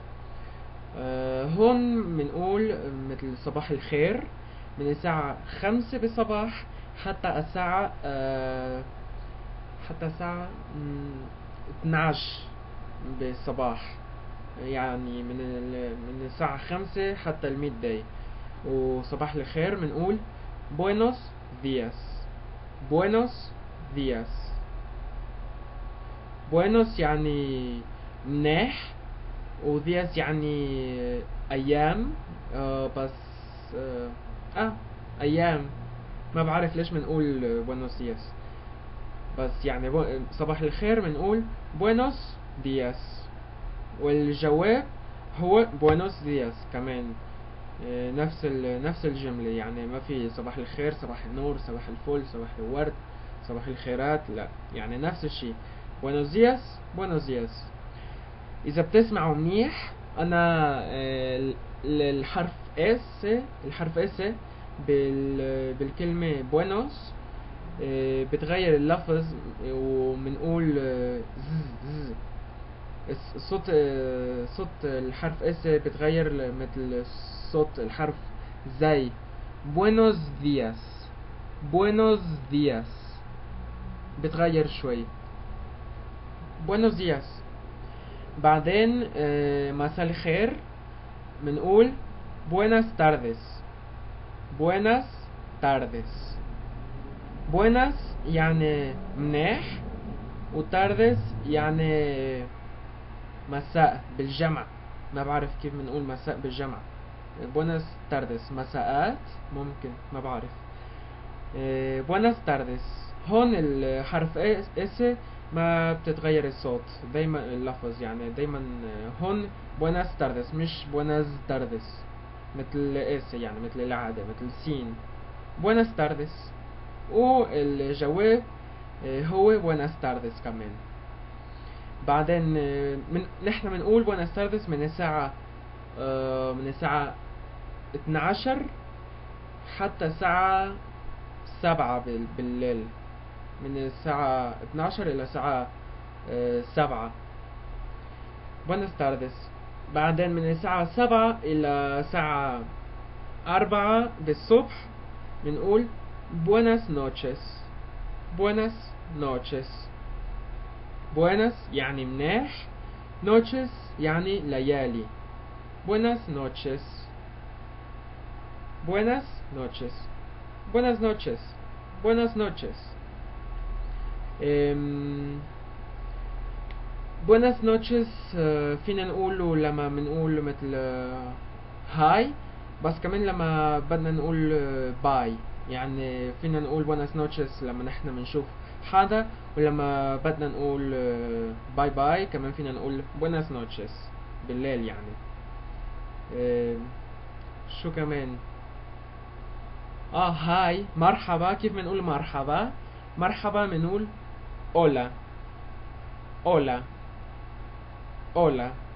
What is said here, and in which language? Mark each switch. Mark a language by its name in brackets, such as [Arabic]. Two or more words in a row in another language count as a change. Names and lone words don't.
[Arabic] هون بنقول مثل صباح الخير من الساعة 5 بالصباح حتى الساعة 12 بالصباح. يعني من الساعة 5 حتى [English] mid day. [Arabic] وصباح الخير بنقول [Spanish] buenos días. buenos días. [Arabic] buenos يعني منيح، ودياس يعني ايام. بس آه, اه ايام. ما بعرف ليش بنقول [Spanish] buenos días. [Arabic] بس يعني صباح الخير بنقول [Spanish] buenos días. [Arabic] والجواب هو [Spanish] buenos días [Arabic] كمان. نفس الجملة. يعني ما في صباح الخير، صباح النور، صباح الفل، صباح الورد. صباح الخيرات لا، يعني نفس الشيء. [Spanish] buenos días buenos días. [Arabic] إذا بتسمعوا منيح أنا الحرف اس، الحرف اس بالكلمة buenos بتغير اللفظ ومنقول ز. الصوت صوت الحرف اس بتغير مثل صوت الحرف زي [Spanish] buenos días buenos días، [Arabic] بتغير شوي [Spanish] buenos días. [Arabic] بعدين مساء الخير بنقول [Spanish] buenas tardes buenas tardes. [Arabic] buenas يعني منيح، وتاردس يعني مساء بالجمع، ما بعرف كيف بنقول مساء بالجمع. [Spanish] buenas tardes [Arabic] مساءات ممكن، ما بعرف. [Spanish] buenas tardes. [Arabic] هون الحرف اس ما بتتغير الصوت، دايما اللفظ يعني دايما هون [Spanish] buenas tardes [Arabic] مش [Spanish] buenas tardes [Arabic] مثل اس، يعني مثل العادة مثل سين. [Spanish] buenas tardes. [Arabic] والجواب هو [Spanish] buenas tardes [Arabic] كمان. بعدين نحن بنقول [Spanish] buenas tardes [Arabic] من الساعة 12 حتى الساعة 7 بالليل، من الساعة 12 إلى الساعة 7 [Spanish] buenas tardes. [Arabic] بعدين من الساعة 7 إلى الساعة 4 بالصبح بنقول [Spanish] buenas noches buenas noches. [Arabic] buenas يعني منيح، noches يعني ليالي. [Spanish] buenas noches buenas noches buenas noches buenas noches. buenas noches [Arabic] فينا نقوله لما بنقول مثل هاي، بس كمان لما بدنا نقول باي، يعني فينا نقول [Spanish] buenas noches [Arabic] لما نحن بنشوف حدا، ولما بدنا نقول [English] bye bye [Arabic] كمان فينا نقول [Spanish] buenas noches [Arabic] بالليل يعني. شو كمان؟ هاي مرحبا. كيف بنقول مرحبا؟ مرحبا بنقول [Spanish] hola hola hola.